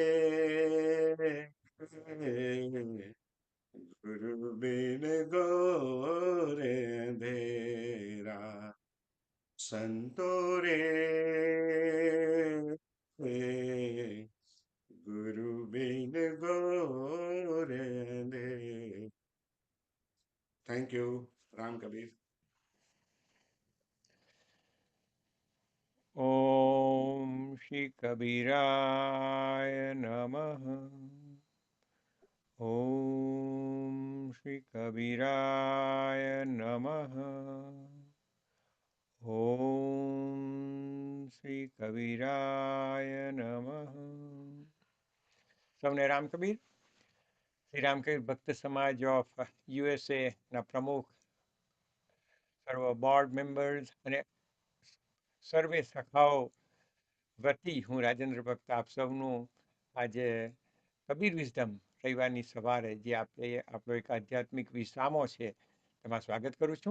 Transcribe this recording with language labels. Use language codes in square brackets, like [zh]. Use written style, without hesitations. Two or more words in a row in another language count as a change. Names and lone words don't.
[hi] गुरु बिन गोरे अंधेरा संतो रे गुरु बिन गोरे अंधेरा. [en] Thank you. [hi] राम कबीर. [sa] ओम श्री कबीराय नमः. ओम श्री कबीराय नमः. ओम श्री कबीराय नमः. [gu] સૌને રામ કબીર. શ્રી રામકબીર ભક્ત સમાજ ઓફ યુએસએ ના પ્રમુખ, સર્વ [en] board members [gu] અને સર્વે સખાઓ વતી હું રાજેન્દ્ર ભક્ત આપ સૌનું આજે કબીર વિઝડમ રવિવારની સવારે જે આપણો એક આધ્યાત્મિક વિશ્રામો છે તેમાં સ્વાગત કરું છું.